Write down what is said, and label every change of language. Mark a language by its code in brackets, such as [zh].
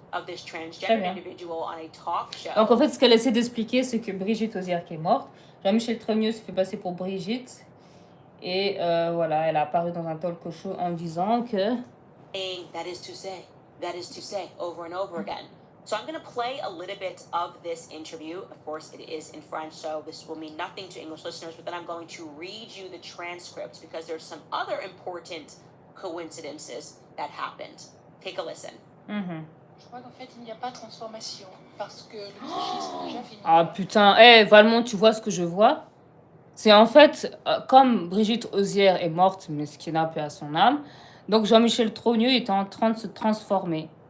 [en] of this transgender individual on a talk show. [fr] Donc en fait, ce qu'elle essaie d'expliquer, c'est que Brigitte Osier qui est morte, Jean-Michel Trogneux se fait passer pour Brigitte, et voilà, elle a apparu dans un talk show en disant que [en] that is to say, over and over again. So I'm going to play a little bit of this interview. Of course, it is in French, so this will mean nothing to English listeners, but then I'm going to read you the transcripts because there's some other important coincidences that happened. Take a listen. [fr] Je crois qu'en fait, il n'y a pas de transformation parce que le psychisme est déjà fini. Ah putain, Valmont, tu vois ce que je vois? C'est en fait, comme Brigitte Osier est morte, mais ce qui n'a pas à son âme, donc Jean-Michel Trogneux était en train de se transformer.